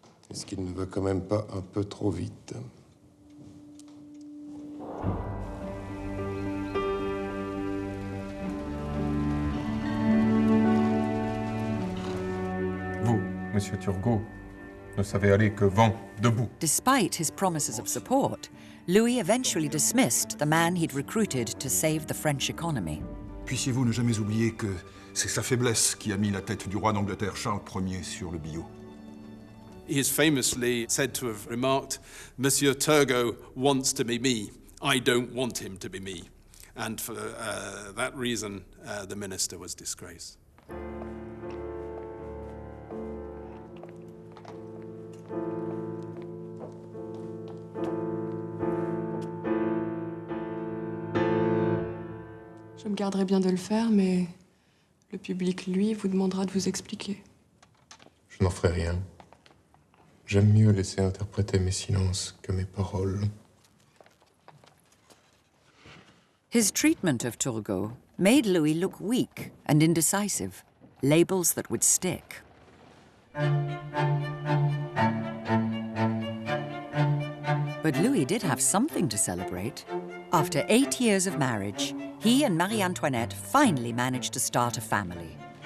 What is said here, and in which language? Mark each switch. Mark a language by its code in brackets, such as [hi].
[fr] Est-ce qu'il ne va quand même pas un peu trop vite? Vous, Monsieur Turgot, ne savez aller que vent debout. [en] Despite his promises of support, Louis eventually dismissed the man he'd recruited to save the French economy. [fr] Puissiez-vous ne jamais oublier que c'est sa faiblesse qui a mis la tête du roi d'Angleterre Charles Ier sur le billot. [en] He is famously said to have remarked, Monsieur Turgot wants to be me. I don't want him to be me. And for that reason, the minister was disgraced. [fr] Je me garderai bien de le faire, mais le public, lui, vous demandera de vous expliquer. Je n'en ferai rien. J'aime mieux laisser interpréter mes silences que mes paroles. [en] His treatment of Turgot made Louis look weak and indecisive, labels that would stick. But Louis did have something to celebrate. After 8 years of marriage, he and Marie Antoinette finally managed to start a family.